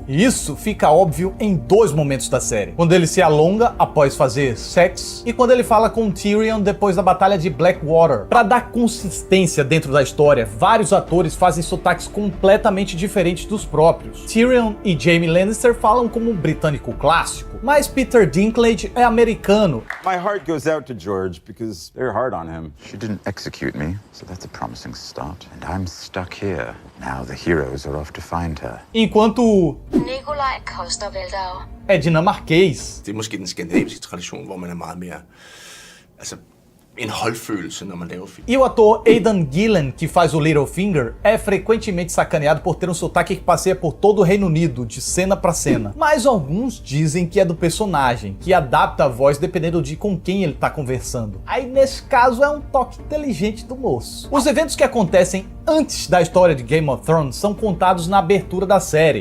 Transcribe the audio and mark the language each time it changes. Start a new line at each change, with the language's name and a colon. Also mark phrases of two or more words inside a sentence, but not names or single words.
Portuguese: E isso fica óbvio em 2 momentos da série. Quando ele se alonga após fazer sexo e quando ele fala com Tyrion depois da batalha de Blackwater. Para dar consistência dentro da história, vários atores fazem sotaques completamente diferentes dos próprios. Tyrion e Jaime Lannister falam como um britânico clássico, mas Peter Dinklage é americano.
English: My heart goes out to George because they're hard on him. She didn't execute me, so that's a promising start. And I'm stuck here. Now the heroes are off to find her.
Portuguese: Enquanto Nikolaj Coster-Waldau é dinamarquês.
Danish: Det er måske den skandinaviske tradition, hvor man er meget mere, en holdfølelse, når man laver film.
Portuguese: E o ator Aidan Gillen, que faz o Littlefinger, é frequentemente sacaneado por ter um sotaque que passeia por todo o Reino Unido, de cena pra cena. Mas alguns dizem que é do personagem, que adapta a voz dependendo de com quem ele tá conversando. Aí nesse caso é um toque inteligente do moço. Os eventos que acontecem antes da história de Game of Thrones são contados na abertura da série.